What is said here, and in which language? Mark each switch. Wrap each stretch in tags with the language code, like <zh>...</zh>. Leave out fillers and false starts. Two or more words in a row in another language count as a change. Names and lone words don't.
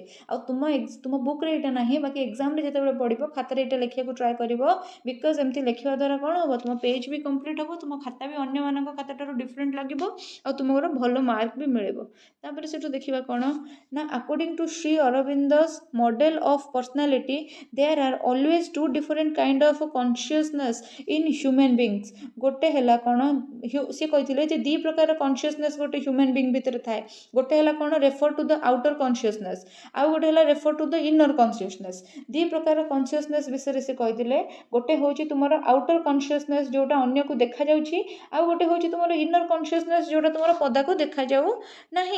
<or>ଆଉ ତୁମ ବୁକ୍ରେ ଏଇଟା ନାହିଁ, ବାକି ଏକ୍ଜାମ୍ରେ ଯେତେବେଳେ ପଢ଼ିବ ଖାତାରେ ଏଇଟା ଲେଖିବାକୁ ଟ୍ରାଏ କରିବ, ବିକଜ ଏମିତି ଲେଖିବା ଦ୍ୱାରା କ'ଣ ହେବ, ତୁମ ପେଜ୍ ବି କମ୍ପ୍ଲିଟ୍ ହେବ, ତୁମ ଖାତା ବି ଅନ୍ୟମାନଙ୍କ ଖାତାଠାରୁ ଡିଫରେଣ୍ଟ ଲାଗିବ, ଆଉ ତୁମର ଭଲ ମାର୍କ ବି ମିଳିବ। ତାପରେ ସେଠୁ ଦେଖିବା କ'ଣ ନା,</or> <en>according to Sri Aurobindo's model of personality there are always 2 different kind of consciousness in human beings।</en> <or>ଗୋଟେ ହେଲା କ'ଣ, ସେ କହିଥିଲେ ଯେ 2 ପ୍ରକାର କନସିୟସନେସ୍ ଗୋଟେ</or> <en>human being</en> <or>ଭିତରେ ଥାଏ। ଗୋଟେ ହେଲା କ'ଣ,</or> <en>refer to the outer consciousness,</en> <or>ଆଉ ଗୋଟେ ହେଲା</or> <en>refer to the inner consciousness.</en> <or>2 ପ୍ରକାର କନସିୟସନେସ୍ ବିଷୟରେ ସେ କହିଥିଲେ। ଗୋଟେ ହେଉଛି ତୁମର</or> <en>outer consciousness</en> <or>ଯେଉଁଟା ଅନ୍ୟକୁ ଦେଖାଯାଉଛି, ଆଉ ଗୋଟେ ହେଉଛି ତୁମର</or> <en>inner consciousness</en> <or>ଯେଉଁଟା ତୁମର ପଦାକୁ ଦେଖାଯାଉ ନାହିଁ।</or>